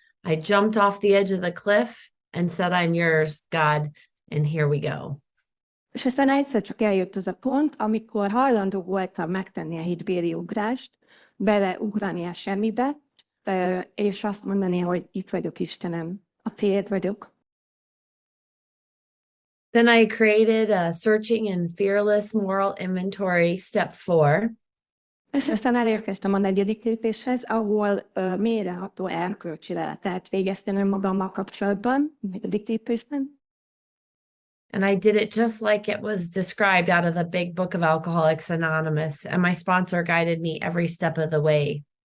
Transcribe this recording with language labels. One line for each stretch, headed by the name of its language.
English: I jumped off the edge of the cliff and said, I'm yours, God, and here we go.
Hungarian: És aztán egyszer csak eljött az a pont, amikor hajlandó voltam megtenni a hídbéli ugrást, beleugrani a semmibe, és azt mondani, hogy itt vagyok, Istenem, a tiéd vagyok.
English: Then I created a searching and fearless moral inventory, step 4.
Hungarian: És aztán elérkeztem a 4. lépéshez, ahol mélyreható erkölcsi leletet végeztem önmagammal kapcsolatban, a 4. lépésben.
English: And I did it just like it was described out of the big book of Alcoholics Anonymous, and my sponsor guided me every step of the way.